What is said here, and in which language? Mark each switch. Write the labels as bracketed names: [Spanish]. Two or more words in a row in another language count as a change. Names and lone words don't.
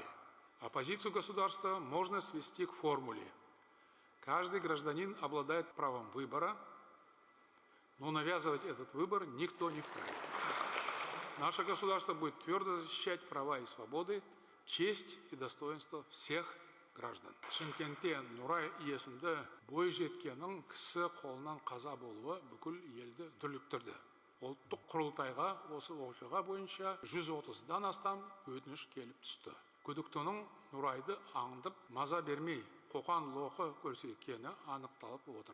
[Russian] А позицию государства можно свести к формуле: каждый гражданин обладает правом выбора, но навязывать этот выбор никто не вправе. Наше государство будет твердо защищать права и свободы, честь и достоинство всех граждан. [Kazakh] Шымкентте Нурай иесінде бой жеткеннің кісі қолынан қаза болуы бүкіл елді дүрліктірді. Ұлттық құрылтайға осы оқиға бойынша 130-дан астам өтініш келіп түсті. Күдіктінің Нурайды аңдып, маза бермей, қоқан-лоқы көрсеткені анықталып отыр.